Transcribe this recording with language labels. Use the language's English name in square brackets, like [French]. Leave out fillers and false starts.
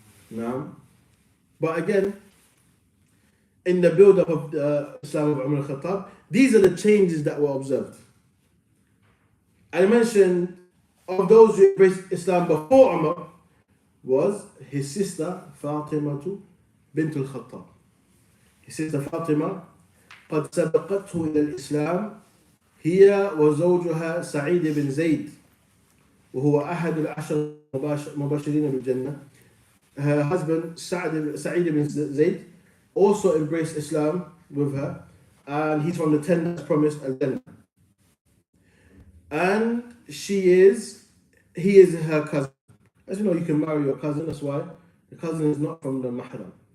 [English] Now, but again, in the build-up of the Islam of Umar al-Khattab, these are the changes that were observed. I mentioned of those who embraced Islam before Umar was his sister Fatima bint al-Khattab. His sister Fatima [Arabic] قد سبقته إلى الإسلام هي وزوجها سعيد بن زيد وهو أحد العشر مباشرين بالجنة. [English] Her husband Sa'id bin Zayd also embraced Islam with her, and he's from the 10 that's promised Al-Jannah. And he is her cousin. As you know, you can marry your cousin, that's why the cousin is not from the mahram.